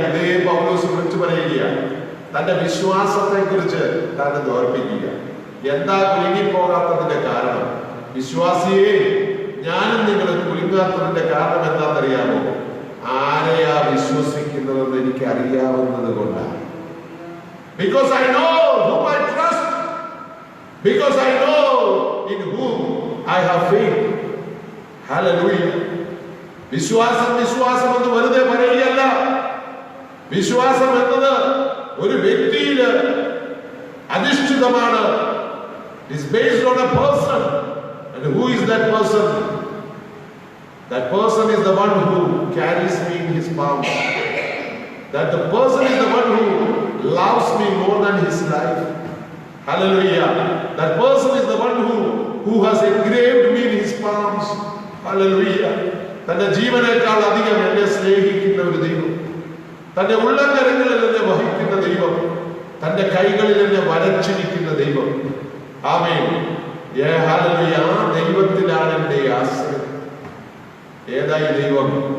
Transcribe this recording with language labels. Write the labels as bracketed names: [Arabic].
[Malayalam] ഇതേ പൗലോസ് വിളിച്ചു പറയുകയാണ്, തന്റെ വിശ്വാസത്തെ കുറിച്ച് തന്നെ ഓർപ്പിക്കുക. എന്താ കുലുങ്ങിപ്പോകാത്തതിന്റെ കാരണം? വിശ്വാസിയെ, ഞാനും നിങ്ങൾ കുലുങ്ങാത്തതിന്റെ കാരണം എന്താണെന്നറിയാമോ? ആരെയാ വിശ്വസിക്കുന്നതെന്ന് എനിക്ക് അറിയാവുന്നത് കൊണ്ടാണ്. [English] Because I know whom I trust, because I know in whom I have faith. [Malayalam] Hallelujah. വിശ്വാസം എന്ന് വെറുതെ പറയുകയല്ല. വിശ്വാസം എന്നത് ഒരു വ്യക്തിയിൽ അധിഷ്ഠിതമാണ്. [English] It is based on a person. And who is that person? That person is the one who carries me in his palms. That the person is the one who loves me more than his life. Hallelujah. That person is the one who has engraved me in his palms. Hallelujah. [Malayalam] തന്റെ ജീവനേക്കാൾ അധികം എന്നെ സ്നേഹിക്കുന്ന ഒരു ദൈവം, തന്റെ ഉള്ളംകരങ്ങളിൽ എന്നെ വഹിക്കുന്ന ദൈവം, തന്റെ കൈകളിൽ എന്നെ വരച്ചിരിക്കുന്ന ദൈവം. ആമേൻ. ഹല്ലേലൂയ. ആ ദൈവത്തിലാണ് എന്റെ ആശ്രയം. ഏതായി ദൈവം?